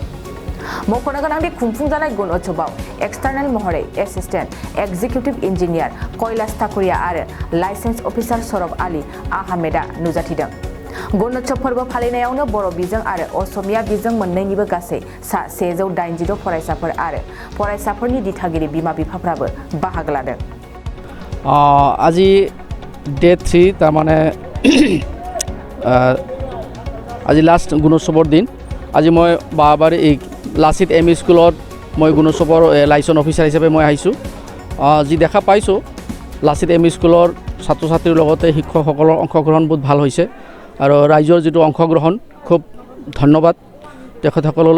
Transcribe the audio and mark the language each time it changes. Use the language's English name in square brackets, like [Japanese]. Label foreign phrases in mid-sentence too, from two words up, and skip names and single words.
[Bodo] मख'नो गोनांदि खुंफुंजानाय गुणोत्सवआव एक्सटार्नेल महरै [English] Assistant Executive Engineer [Bodo] कैलाश ठाकुरिया आरो [English] licence officer [Bodo] सरब आली आहमेदा नुजाथिदों। गुणोत्सव फोरबो फालिनायावनो बर' बिजों आरो असमिया बिजों मोन्नैनिबो गासै सा 186 फरायसाफोर आरो फरायसाफोरनि दिथागिरि बिमा बिफाफ्राबो बाहागो लादों। [Assamese] আজি ডে 3 তাৰমানে আজি লাষ্ট গুণোৎসৱৰ দিন। আজি মই বাবাৰী এই লাচিত এম ই স্কুলত মই গুণোৎসৱৰ [English] licence officer [Assamese] হিচাপে মই আহিছোঁ। যি দেখা পাইছোঁ লাচিত এম ই স্কুলৰ ছাত্ৰ ছাত্ৰীৰ লগতে শিক্ষকসকলৰ অংশগ্ৰহণ বহুত ভাল হৈছে আৰু ৰাইজৰ যিটো অংশগ্ৰহণ খুব ধন্যবাদ তেখেতসকললৈ।